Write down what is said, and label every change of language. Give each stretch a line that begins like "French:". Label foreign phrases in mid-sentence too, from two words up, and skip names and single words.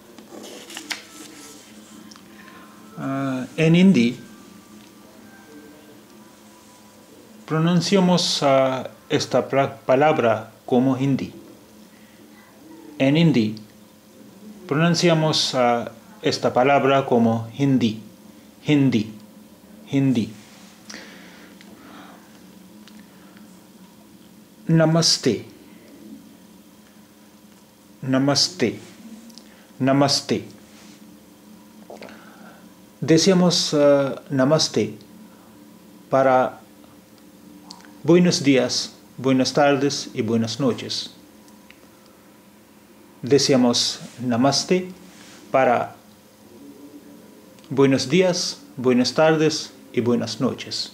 Spanish: En hindi, pronunciamos esta palabra como hindi. En hindi, pronunciamos esta palabra como hindi.
Hindi: Hindi. Hindi. Namaste. Namaste. Namaste.
Spanish: Decíamos namaste para buenos días, buenas tardes y buenas noches. Decíamos namaste para buenos días, buenas tardes y buenas noches.